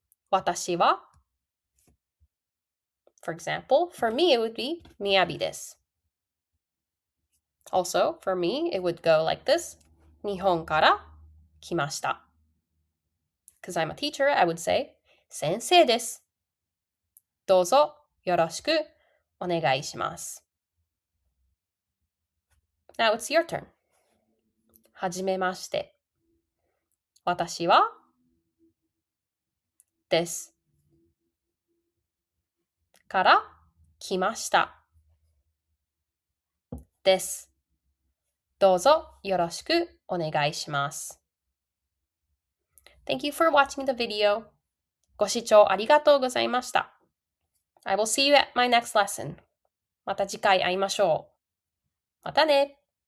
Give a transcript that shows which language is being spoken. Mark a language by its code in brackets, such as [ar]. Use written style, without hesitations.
[ja] 私は [en] For example, for me it would be [ja] みやびです。 [en] Also, for me it would go like this. [ja] 日本から来ました。 [en] Because I'm a teacher, I would say [ja] 先生です。どうぞよろしくお願いします。 Now it's your turn. はじめまして。私はです。から来ました。です。どうぞよろしくお願いします。 [en] Thank you for watching the video. [ja] ご視聴ありがとうございました。 [en] I will see you at my next lesson. [ja] また次回会いましょう。またね。